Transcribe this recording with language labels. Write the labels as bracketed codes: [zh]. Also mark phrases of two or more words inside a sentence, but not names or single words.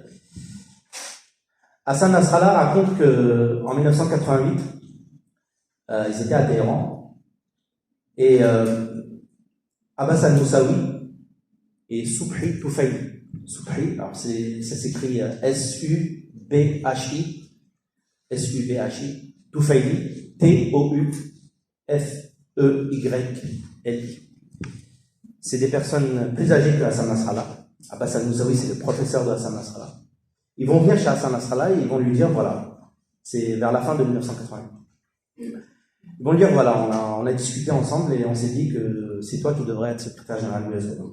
[fr] Hassan Nasrallah raconte qu'en 1988, ils étaient à Téhéran, et Abbas al-Moussaoui et Subhi Toufayli. Subhi, alors ça s'écrit S-U-B-H-I, Toufayli, T-O-U-F-E-Y-L-I. C'est des personnes plus âgées que Hassan Nasrallah. Abbas al-Moussaoui, c'est le professeur de Hassan Nasrallah. Ils vont venir chez Hassan Nasrallah et ils vont lui dire, voilà, c'est vers la fin de 1988. Ils vont lui dire, voilà, on a discuté ensemble et on s'est dit que c'est toi qui devrais être secrétaire général du Hezbollah.